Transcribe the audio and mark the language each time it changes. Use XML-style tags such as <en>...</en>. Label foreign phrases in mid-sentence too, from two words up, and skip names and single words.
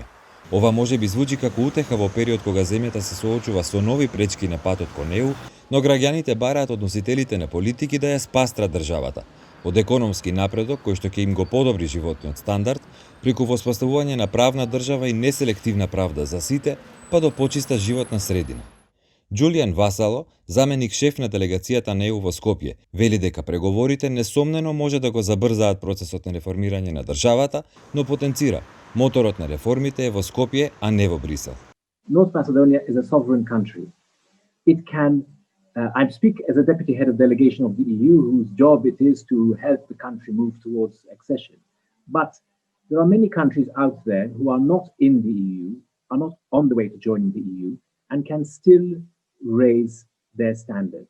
<mk>Ова може би звучи како утеха во период кога земјата се соочува со нови пречки на патот кон ЕУ, но граѓаните бараат од носителите на политики да ја спастрат државата, од економски напредок кој што ќе им го подобри животниот стандард, преку воспоставување на правна држава и неселективна правда за сите, па до почиста животна средина. Џулијан Васало, заменик шеф на делегацијата на ЕУ во Скопје, вели дека преговорите несомнено може да го забрзаат процесот на реформирање на државата, но потенцира моторот на реформите е во Скопје, а не во Брисел.</mk> <en>North Macedonia is a sovereign country. It can, I speak as a deputy head of delegation of the EU, whose job it is to help the country move towards accession. But there are many countries out there who are not in the EU, are not on the way to joining the EU, and can still raise their standards.</en>